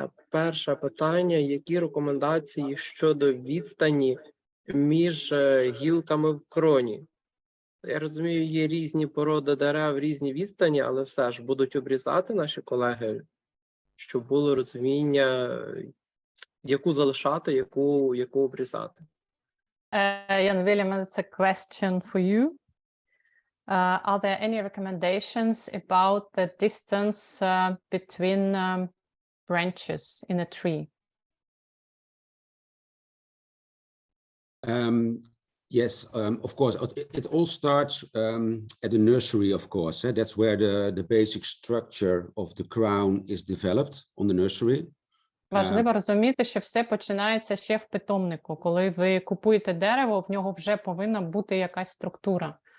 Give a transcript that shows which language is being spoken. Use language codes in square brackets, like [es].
[uk] Перше питання: які рекомендації щодо відстані між гілками в кроні? Я розумію, є різні породи дерев, різні відстані, але все ж будуть обрізати наші колеги, щоб було розуміння, яку залишати, яку обрізати. [en] Jan Willem, it's a question for you. Are there any recommendations about the distance between branches in a tree? Yes, of course. It all starts at the nursery, of course. That's where the basic structure of the crown is developed on the nursery. [uk] Важливо розуміти, що все починається ще в питомнику. Коли ви купуєте дерево, в нього вже повинна бути якась структура.